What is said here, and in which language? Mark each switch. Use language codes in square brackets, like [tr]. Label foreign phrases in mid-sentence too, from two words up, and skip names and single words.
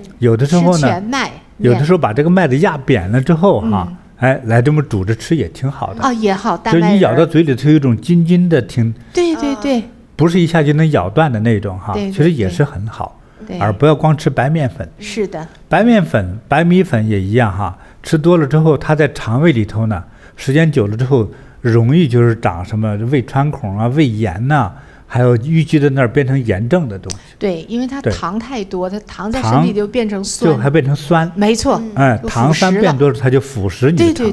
[zh] 有的時候呢，有的時候把這個麥子壓扁了之後哈，哎，來這麼煮着吃也挺好的，哦，也好，就你咬到嘴裡頭有一種津津的挺，對對對，不是一下就能咬斷的那種哈，其實也是很好。而不要光吃白麵粉。是的，白麵粉、白米粉也一樣哈，吃多了之後，它在腸胃裡頭呢，時間久了之後，容易就是長什麼胃穿孔啊、胃炎吶，還有淤積在那兒變成炎症的東西。對，因為它糖太多，它糖在身體就變成酸，就還變成酸。沒錯，哎，糖酸變多了，它就腐蝕你的腸胃。